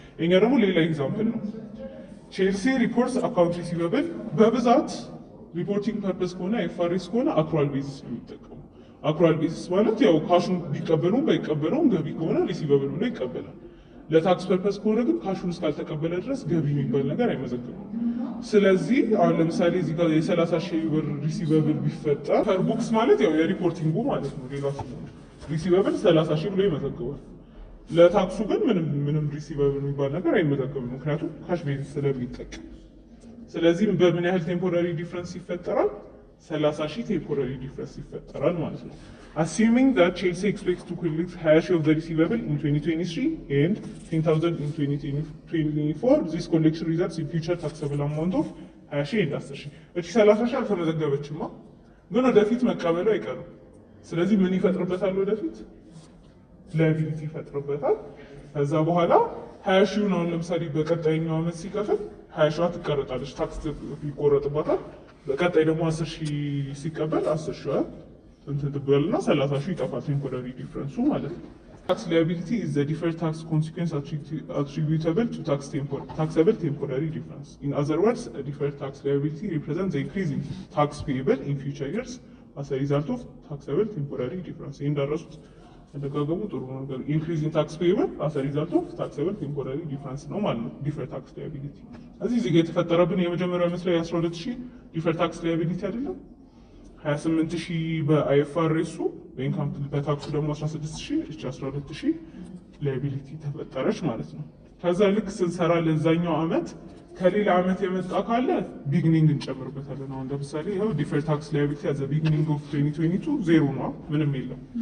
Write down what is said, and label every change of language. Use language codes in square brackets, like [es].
[am] እኛ ደግሞ ሌላ ኤግዛምፕል ነው። ቼልሲ ሪፖርትስ አካውንት ሪሲቨብል በብዛት ሪፖርቲንግ ፐርፐስ ከሆነ ኤፍአርኤስ ከሆነ አክሩዋል ቤሲስ ነው የሚጠቀሙ። አክሩዋል ቤሲስ ማለት ያው ካሹን ቢቀበሉም ባይቀበለውም ገቢ ከሆነ ሪሲቨብል ብሎ ይቀበላል። ለታክስ ፐርፐስ ከሆነ ግን ካሹን እስካልተቀበለ ድረስ ገቢ የሚባል ነገር አይመዘግብም። ስለዚህ አሁን ለምሳሌ እዚህ ጋር የ30,000 ብር ሪሲቨብል ቢፈጠር ፐር ቡክስ ማለት ያው የሪፖርቲንጉ ማለት ነው። ሌላ ሪሲቨብል 30,000 ብሎ ይመዘግባል። ለታክሱ ግን ምንም ሪሲቨብል የሚባል ነገር አይመዘገብም፣ ምክንያቱም ካሽ ቤዝ ስለሚጠቀም። ስለዚህ በምን ያህል ቴምፖራሪ ዲፍረንስ ይፈጠራል? 30,000 ቴምፖራሪ ዲፍረንስ ይፈጠራል ማለት ነው። [en] Assuming that Chelsea expects to collect 20,000 of the receivable in 2023 and 10,000 in 2024, this collection results in future taxable amount of 20,000 and 10,000. [am] እቺ 30,000 አልተመዘገበችማ፣ ግን ወደፊት መቀበሉ አይቀርም። ስለዚህ ምን ይፈጥርበታል? ወደፊት ላያቢሊቲ ይፈጥርበታል። ከዛ በኋላ 20,000 ነው ለምሳሌ በቀጣይኛው ዓመት ሲከፍል 20,000 ትቀረጣለች፣ ታክስ ይቆረጥባታል። በቀጣይ ደግሞ 10,000 ሲቀበል 10,000 እንትን ትበልና 30,000 ይጠፋል። ቴምፖራሪ ዲፍረንሱ ማለት ነው። ታክስ ላያቢሊቲ [en] is the deferred tax consequence attributable to taxable temporary difference. In other words, a deferred tax liability represents the increase in tax payable in future years as a result of taxable temporary difference. [am] እንዳረሱት እንደጋገሙ ጥሩ ነገር [en] increase in tax payable as a result of taxable temporary difference [am] ነው ማለት ነው [en] deferred tax liability። [am] እዚህ ጋር የተፈጠረብን የመጀመሪያው ዓመት ላይ 12,000 [en] deferred tax liability [am] አይደለም 28,000 በአይኤፍአርኤሱ በኢንካም በታክሱ ደግሞ 16,000 እቺ 12,000 ላያቢሊቲ ተፈጠረች ማለት ነው። ከዛ ልክ ስንሰራ ለዛኛው ዓመት ከሌላ ዓመት የመጣ ካለ ቢግኒንግ እንጨምርበታለን። አሁን ለምሳሌ ይሄው [en] ዲፈርድ ታክስ ላያቢሊቲ አዘ ቢግኒንግ ኦፍ 2022 [am] ዜሮ ነው፣ ምንም የለም።